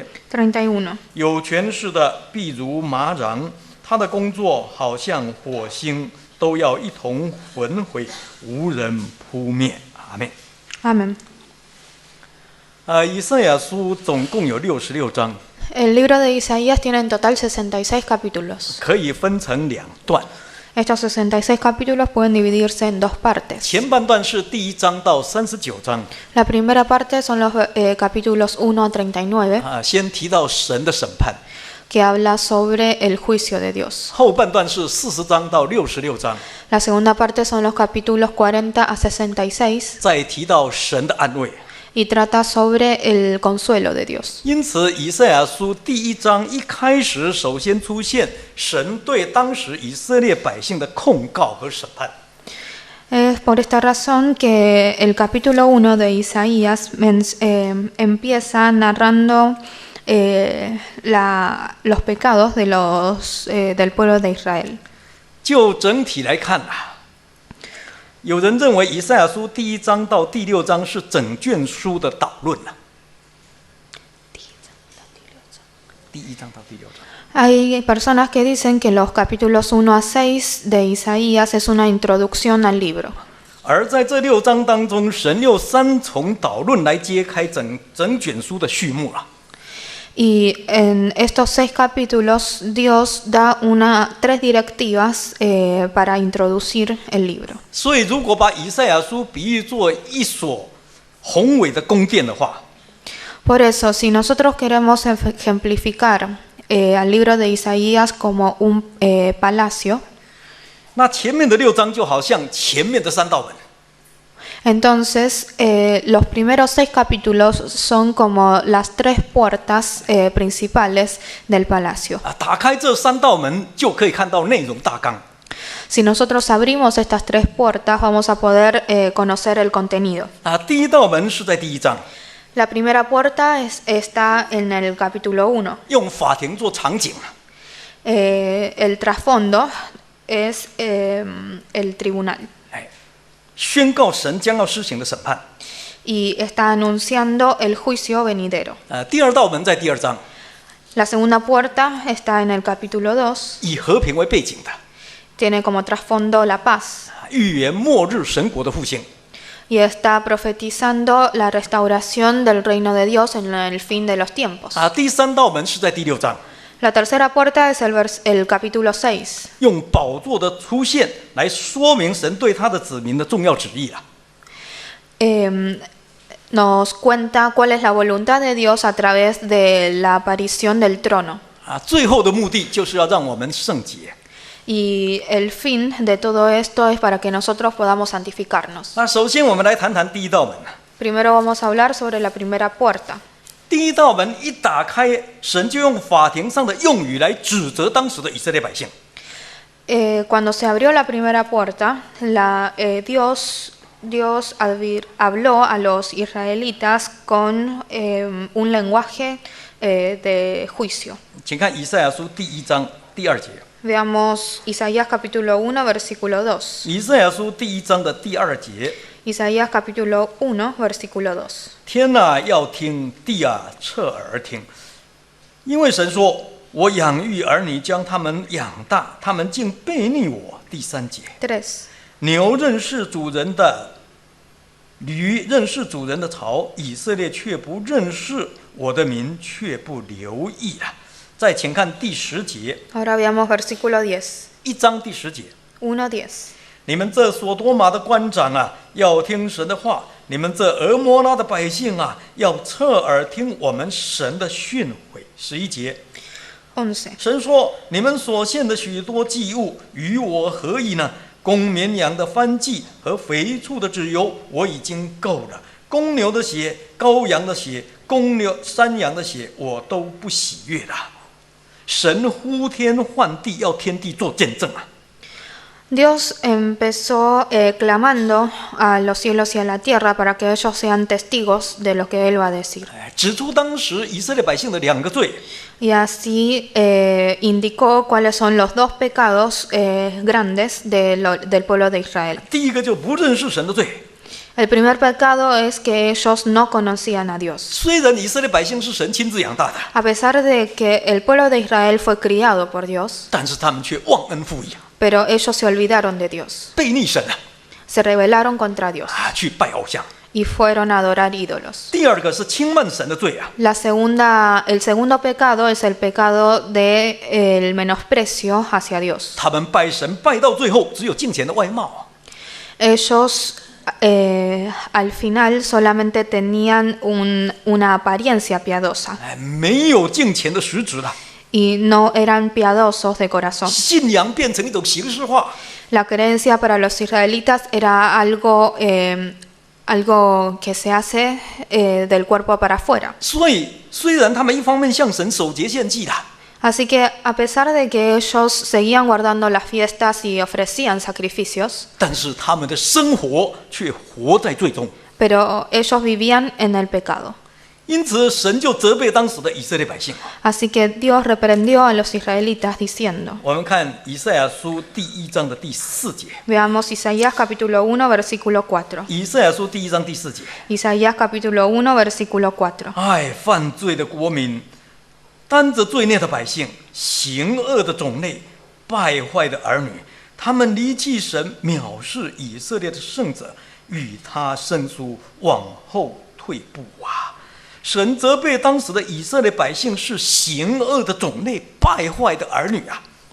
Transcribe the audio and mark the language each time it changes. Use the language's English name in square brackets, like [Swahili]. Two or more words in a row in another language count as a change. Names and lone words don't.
[Chinese] 31. 有权势的必如麻瓤，他的工作好像火星，都要一同焚毁，无人扑灭。阿们。 [Spanish] Amén. [Chinese] 以赛亚书总共有66章， [Spanish] El libro de Isaías tiene en total 66 capítulos. [Chinese] 可以分成2段。 [Spanish] Estos 66 capítulos pueden dividirse en dos partes. [Chinese] 前半段是第1章到39章， [Spanish] La primera parte son los capítulos 1 a 39, [Chinese] 先提到神的审判。 [Spanish] que habla sobre el juicio de Dios. [Chinese] 后半段是40章到66章， [Spanish] La segunda parte son los capítulos 40 a 66, [Chinese] 再提到神的安慰。 [Spanish] y trata sobre el consuelo de Dios. [Chinese] 因此，以赛亚书第1章一开始，首先出现神对当时以色列百姓的控告和审判。 [Spanish] Es por esta razón que el capítulo 1 de Isaías empieza narrando los pecados de del pueblo de Israel. [Chinese] 就整体来看有人认为以赛亚书第1章到第6章是整卷书的导论第1章到第6章。 [Spanish] Hay personas que dicen que los capítulos 1 a 6 de Isaías es una introducción al libro. [Chinese] 而在这6章当中，神用3重导论来揭开整卷书的序幕了。 [Spanish] Y en estos 6 capítulos Dios da 3 directivas para introducir el libro. [Chinese] 所以，如果把以赛亚书比喻作一所宏伟的宫殿的话， [Spanish] Por eso, si nosotros queremos ejemplificar al libro de Isaías como un palacio, [Chinese] 那前面的6章就好像前面的3道门。 [Spanish] entonces los primeros 6 capítulos son como las 3 puertas principales del palacio. [Chinese] 打开这3道门，就可以看到内容大纲。 [Spanish] Si nosotros abrimos estas 3 puertas, vamos a poder conocer el contenido. [Chinese] 第1道门是在第1章， [Spanish] La primera puerta está en el capítulo 1. [Chinese] 用法庭做场景。 [Spanish] El trasfondo es el tribunal. [Chinese] 宣告神将要施行的审判。 [Spanish] Y está anunciando el juicio venidero. [Chinese] 第2道门在第2章， [Spanish] La segunda puerta está en el capítulo 2. [Chinese] 以和平为背景的， [Spanish] Tiene como trasfondo la paz. [Chinese] 预言末日神国的复兴。 [Spanish] Y está profetizando la restauración del reino de Dios en el fin de los tiempos. [Chinese] 第3道门是在第6章， [Spanish] La tercera puerta es el capítulo 6. [Chinese] 用宝座的出现来说明神对他的子民的重要旨意了。 [Spanish] Nos cuenta cuál es la voluntad de Dios a través de la aparición del trono. [Chinese] 最后的目的就是要让我们圣洁。 [Spanish] Y el fin de todo esto es para que nosotros podamos santificarnos. [Chinese] 首先我们来谈谈第1道门。 [Spanish] Primero vamos a hablar sobre la primera puerta. [Chinese] 第1道门一打开，神就用法庭上的用语来指责当时的以色列百姓。 [Spanish] Cuando se abrió la primera puerta, Dios habló a los israelitas con un lenguaje de juicio. [Chinese] 请看以赛亚书第1章第2节。 [Spanish] Veamos Isaías capítulo 1, versículo 2. [Chinese] 以赛亚书第1章的第2节。 [Spanish] Isaías capítulo 1, versículo 2. [Chinese] 天啊，要听；地啊，侧耳听。因为神说：“我养育儿女，将他们养大，他们竟背逆我。” 第3节。 [Spanish] 3. [Chinese] 牛认识主人的，驴认识主人的槽，以色列却不认识，我的民却不留意了。再请看第10节。 [Spanish] Ahora veamos versículo 10. [Chinese] 1章第10节。 [Spanish] 1:10. [Chinese] 你们这所多玛的官长啊，要听神的话；你们这俄摩拉的百姓啊，要侧耳听我们神的训诲。11节， [Spanish] 11. [Chinese] 神说：你们所献的许多祭物与我何异呢？公绵羊的燔祭和肥畜的脂油，我已经够了。公牛的血、羔羊的血、山羊的血，我都不喜悦了。神呼天唤地，要天地做见证啊！ [Spanish] Dios empezó clamando a los cielos y a la tierra para que ellos sean testigos de lo que Él va a decir. [Chinese] 指出当时以色列百姓的两个罪。 [Spanish] Y así indicó cuáles son los dos pecados grandes del pueblo de Israel. [Chinese] 第一个就不认识神的罪。 [Spanish] El primer pecado es que ellos no conocían a Dios. [Chinese] 虽然以色列百姓是神亲自养大的， [Spanish] A pesar de que el pueblo de Israel fue criado por Dios, [Chinese] 但是他们却忘恩负义， [Spanish] pero ellos se olvidaron de Dios, [Chinese] 背逆神啊， [Spanish] se rebelaron contra Dios [Chinese] 去拜偶像。 [Spanish] y fueron a adorar ídolos. [Chinese] 第二个是轻慢神的罪啊， [Spanish] El segundo pecado es el pecado del menosprecio hacia Dios. [Chinese] 他们拜神拜到最后，只有敬虔的外貌。 [Spanish] Ellos al final solamente tenían una apariencia piadosa [Chinese] 没有敬虔的实质了， [Spanish] y no eran piadosos de corazón. [Chinese] 信仰变成一种形式化。 [Spanish] La creencia para los israelitas era algo que se hace del cuerpo para afuera. [Chinese] 所以，虽然他们一方面向神守节献祭的， [Spanish] Así que a pesar de que ellos seguían guardando las fiestas y ofrecían sacrificios, [Chinese] 但是他们的生活却活在罪中。 [Spanish] pero ellos vivían en el pecado. [Chinese] 因此，神就责备当时的以色列百姓。 [Spanish] Así que Dios reprendió a los israelitas diciendo, [Chinese] 我们看以赛亚书第1章的第4节。 [Spanish] veamos Isaías capítulo 1 versículo 4. [Chinese] 以赛亚书第1章第4节。 [Spanish] Isaías capítulo 1 versículo 4. [Chinese] 哎，犯罪的国民，担着罪孽的百姓，行恶的种类，败坏的儿女，他们离弃神，藐视以色列的圣者，与他生疏，往后退步啊！神责备当时的以色列百姓是行恶的种类，败坏的儿女啊！